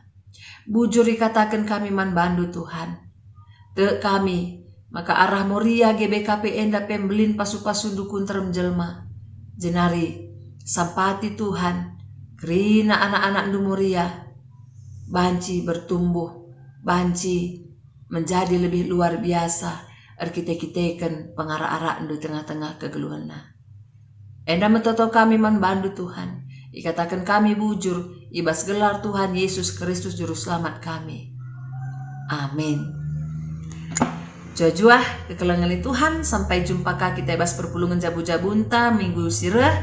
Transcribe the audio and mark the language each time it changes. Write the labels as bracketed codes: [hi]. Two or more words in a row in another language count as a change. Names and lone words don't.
[btx] Bujur dikatakan kami man bandu Tuhan te kami maka arah Moria GBKP enda pembelin pasu-pasu dukun terem jelma jenari sampati Tuhan kerina anak-anak du Moria banci bertumbuh [id] banci menjadi lebih luar biasa [btx] arkiteken pengarah-arah di tengah-tengah kegeluhana. Enda metoto kami manbandu Tuhan. Ikatakan kami bujur, ibas gelar Tuhan Yesus Kristus Juru Selamat kami. Amin. Jojuah kekelengan Tuhan, [id] sampai jumpa [btx] kita ibas perpulungan jabu-jabunta minggu sirah.